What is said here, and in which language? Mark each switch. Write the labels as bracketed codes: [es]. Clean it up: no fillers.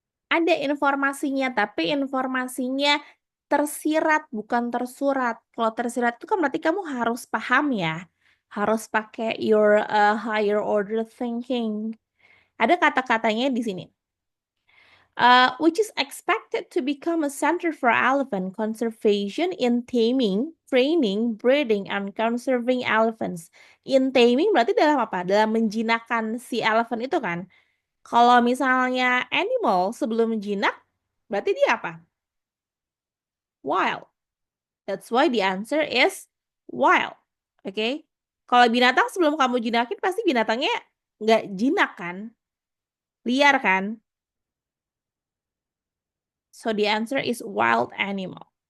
[id] Ada informasinya, tapi informasinya tersirat, bukan tersurat. Kalau tersirat itu kan berarti kamu harus paham ya. Harus pakai [en] your higher order thinking. [id] Ada kata-katanya di sini. [en] Which is expected to become a center for elephant conservation in taming, training, breeding, and conserving elephants. In taming [id] berarti dalam apa? Dalam menjinakkan si elephant itu kan? Kalau misalnya animal sebelum menjinak, berarti dia apa? [en] Wild. That's why the answer is wild. Oke? [id] Kalau binatang sebelum kamu jinakin, pasti binatangnya nggak jinak kan? Liar kan? [en] So the answer is wild animals.